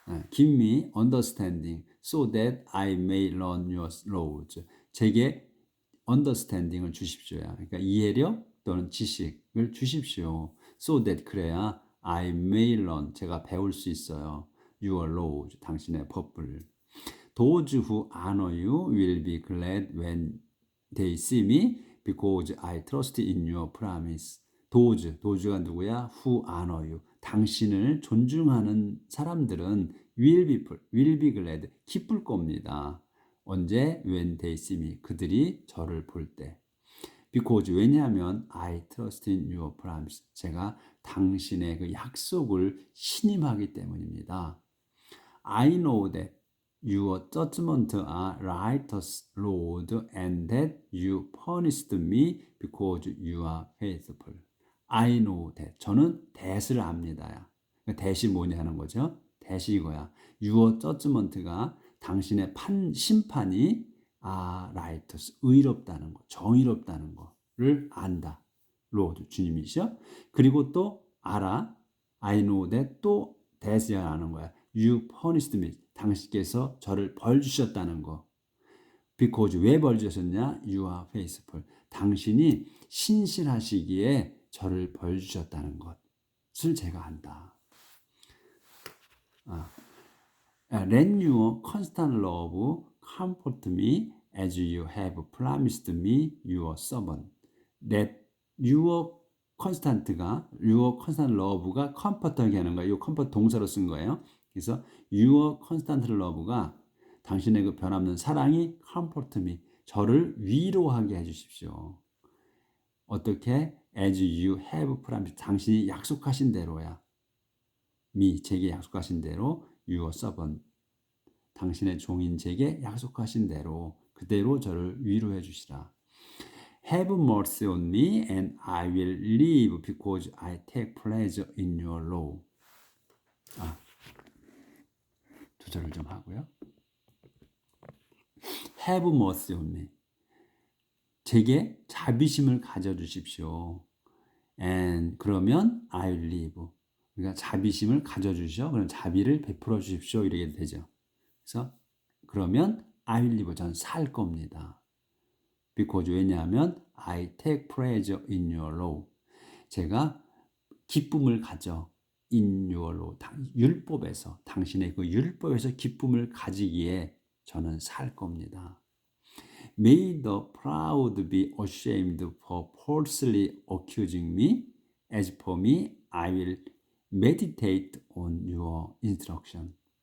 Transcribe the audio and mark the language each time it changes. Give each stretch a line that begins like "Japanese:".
English: Give me understanding so that I may learn your laws.
Korean: 제게 understanding을 주십시오야. 그러니까 이해력 또는 지식을 주십시오.
English: So that
Korean: 그래야
English: I may learn.
Korean: 제가 배울 수 있어요.
English: Your laws.
Korean: 당신의 법을.
English: Those who honor you will be glad when they see me because I trust in your promise. Those가
Korean: 누구야?
English: Who honor you.
Korean: 당신을 존중하는 사람들은
English: will be glad.
Korean: 기쁠 겁니다. 언제?
English: When they see me.
Korean: 그들이 저를 볼 때.
English: Because
Korean: 왜냐하면
English: I trust in your promise.
Korean: 제가 당신의 그 약속을 신임하기 때문입니다.
English: I know that your judgments are righteous, Lord, and that you punished me because you are faithful. I know that.
Korean: 저는 that을 압니다. that이 뭐냐 하는 거죠. that이 이거야.
English: Your judgment
Korean: 가 당신의 심판이 righteous, 의롭다는 거, 정의롭다는 거를 안다. Lord, 주님이시죠. 그리고 또 알아.
English: I know that
Korean: 또
English: that이
Korean: 하는 거야.
English: You punished me.
Korean: 당신께서 저를 벌 주셨다는 거.
English: Because
Korean: 왜 벌 주셨냐?
English: You are faithful.
Korean: 당신이 신실하시기에 저를 벌 주셨다는 것을 제가 안다.
English: Let your constant love comfort me as you have promised me, your servant. Let your
Korean: constant가
English: your constant love
Korean: 가 comfort하게 하는 거예요. 이 comfort 동사로 쓴 거예요. 그래서
English: your constant love
Korean: 가 당신의 그 변함없는 사랑이
English: comfort me
Korean: 저를 위로하게 해주십시오. 어떻게?
English: As you have promised
Korean: 당신이 약속하신 대로야. me 제게 약속하신 대로
English: your servant
Korean: 당신의 종인 제게 약속하신 대로 그대로 저를 위로해 주시라.
English: Have mercy on me and I will live because I take pleasure in your law.
Korean: 조절을 좀 하고요.
English: Have mercy on me.
Korean: 제게 자비심을 가져주십시오.
English: And
Korean: 그러면
English: I will live.
Korean: 그러니까 자비심을 가져주시오. 그럼 자비를 베풀어 주십시오. 이렇게 되죠. 그래서 그러면
English: I will live.
Korean: 저는 살 겁니다.
English: Because
Korean: 왜냐하면
English: I take pleasure in your law.
Korean: 제가 기쁨을 가져
English: in your law.
Korean: 율법에서 당신의 그 율법에서 기쁨을 가지기에 저는 살 겁니다.
English: May the proud be ashamed for falsely accusing me. As for me, I will meditate on your instruction.